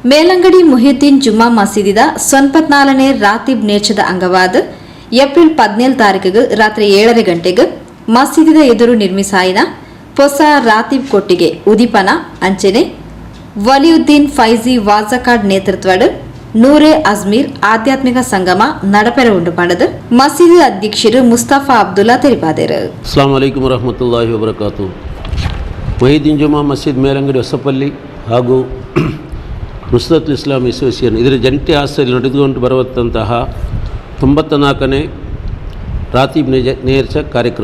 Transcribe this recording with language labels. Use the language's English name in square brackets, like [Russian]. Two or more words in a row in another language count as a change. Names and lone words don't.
[Tulu] ಮೇಲಂಗಡಿ ಮುಹಿಯುದ್ದೀನ್ ಜುಮ್ಮಾ ಮಸೀದಿದ 94ನೇ ರಾತೀಬ್ ನೇರ್ಚದ ಅಂಗವಾದ ಏಪ್ರಿಲ್ 17 ತಾರೀಕಿಗೆ ರಾತ್ರಿ 7 ಗಂಟೆಗೆ ಮಸೀದಿದ ಎದುರು ನಿರ್ಮಿಸಾಯಿನ ಹೊಸ ರಾತೀಬ್ ಕೊಟ್ಟಿಗೆ ಉದಿಪನ ಅಂಚನೆ ವಲಿಯುದ್ದೀನ್ ಫೈಜಿ ವಾಜಕಾಡ್ ನೇತೃತ್ವದ ನೂರೆ ಅಜ್ಮೀರ್ ಆಧ್ಯಾತ್ಮಿಕ ಸಂಗಮ ನಡಪೆರ ಉಂಡು ಪಡೆದು ಮಸೀದಿ ಅಧ್ಯಕ್ಷರು ಮುಸ್ತಫಾ ಅಬ್ದುಲ್ಲಾ ತಿಳಿಪಾದರು. [Arabic] السلام عليكم ورحمة الله وبركاته. [Kannada] ಮುಹಿಯುದ್ದೀನ್ ಜುಮ್ಮಾ ಮಸೀದ್ ಮೇಲಂಗಡಿ ಹೊಸಪಲ್ಲಿ ಹಾಗೂ ನುಸ್ರತ್ ಇಸ್ಲಾಂ ಅಸೋಸಿಯೇಷನ್ ಇದರ ಜಂಟಿ ಆಶ್ರಯದಲ್ಲಿ ನಡೆದುಕೊಂಡು ಬರುವಂತಹ 94ನೇ ರಾತೀಬ್ ನೇರ್ಚ ಕಾರ್ಯಕ್ರಮ.